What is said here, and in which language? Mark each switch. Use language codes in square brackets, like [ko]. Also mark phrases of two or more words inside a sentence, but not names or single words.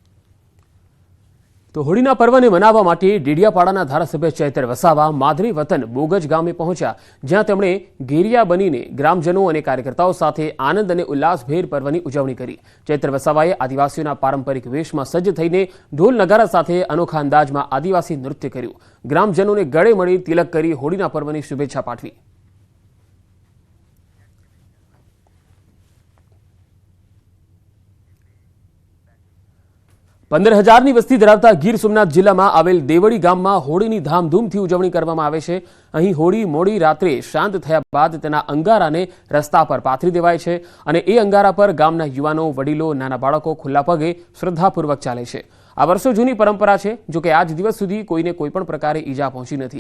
[gu] તો હોળીના પર્વને મનાવવા માટે ડેડિયાપાડાના ધારાસભ્ય ચૈતર વસાવા માદરી વતન બોગજ ગામે પહોંચ્યા, જ્યાં તેમણે ગેરિયા બનીને ગ્રામજનો અને કાર્યકર્તાઓ સાથે આનંદ અને ઉલ્લાસભેર પર્વની ઉજવણી કરી। ચૈતર વસાવાએ આદિવાસીઓના પારંપરિક વેશમાં સજ્જ થઈને ઢોલ નગારા સાથે અનોખા અંદાજમાં આદિવાસી નૃત્ય કર્યું। ગ્રામજનોને ગળે મળી તિલક કરી હોળીના પર્વની શુભેચ્છા પાઠવી। પંદર હજારની વસ્તી ધરાવતા ગીર સોમનાથ જિલ્લામાં આવેલ દેવડી ગામમાં હોળીની ધામધૂમથી ઉજવણી કરવામાં આવે છે। અહીં હોળી મોડી રાત્રે શાંત થયા બાદ તેના અંગારાને રસ્તા પર પાથરી દેવાય છે અને એ અંગારા પર ગામના યુવાનો, વડીલો, નાના બાળકો ખુલ્લા પગે શ્રદ્ધાપૂર્વક ચાલે છે। આ વર્ષો જૂની પરંપરા છે, જો કે આજ દિવસ સુધી કોઈને કોઈ પણ પ્રકારે ઈજા પહોંચી નથી।